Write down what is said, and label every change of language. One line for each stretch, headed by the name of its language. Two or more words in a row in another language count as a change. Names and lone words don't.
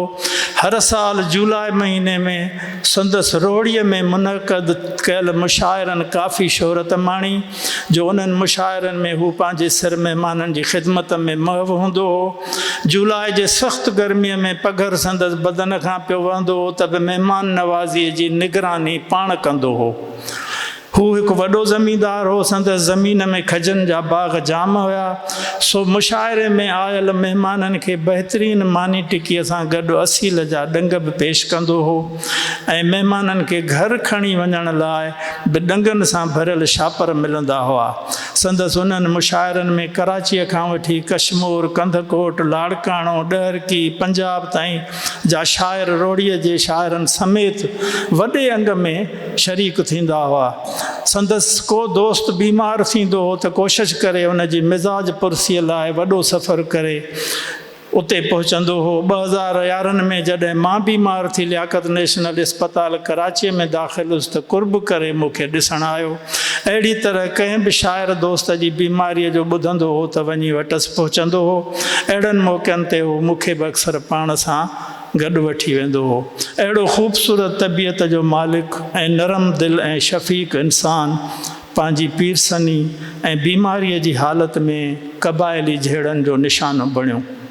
Sindhi: ہر سال جولائی مہینے میں سندس روڑیے میں منعقد کयल مشاعرن کافی شہرت ماणी، جو انہن مشاعرن میں ہو پانجے سر مہمانن جی خدمت میں محو ہوندو ہو۔ جولائی جے سخت گرمیہ میں پگھر سندس بدن کھاں پیو وندو ہو، تب مہمان نوازی جی نگرانی پاڻ کندو ہو۔ ہو ایک وڈو زمیندار ہو، سندس زمین میں کھجن جا باغ جام ہویا، سو مشاعرے میں آयल مہمانن کے بہترین مانی ٹکیہ ساں گڈ اصیل جا ڈنگ بھی پیش کندو ہو، ऐं مہمانن کے گھر کھڑی ونجण لائے بھی ڈنگن ساں بھرل شاپر ملندا ہوا۔ سندس انہن مشاعرن میں کراچی کھاں وٹھی کشمور، کندھکوٹ، لاڑکانو، ڈہرکی، پنجاب تائیں جا شاعر روڑیے جے شاعرن سمیت وڈے انگ میں شریک تھیندا ہوا۔ سندس کو دوست بیمار تھیندو ہو تو کوشش کرے ان جی مزاج پرسیء لائے وڈو سفر کرے اتے پہنچندو ہو۔ 2011 میں جڏहिं ماں بیمار تھی لیاقت نیشنل اسپتال کراچی میں داخل اس تو قرب کرے موکے ॾिसण آयो۔ اहिड़ी तरह कंहिं बि शाइर दोस्त जी बीमारीअ जो ॿुधंदो हो त वञी वटसि पहुचंदो हो। अहिड़नि मौक़नि ते हू मूंखे बि अक्सर पाण सां गॾु वठी वेंदो हो। अहिड़ो ख़ूबसूरत तबियत जो मालिक ऐं नरम दिल ऐं शफ़ीक़ इंसान पंहिंजी पीरसनी ऐं बीमारीअ जी हालत में क़बाइली झेड़नि जो निशानो बणियो।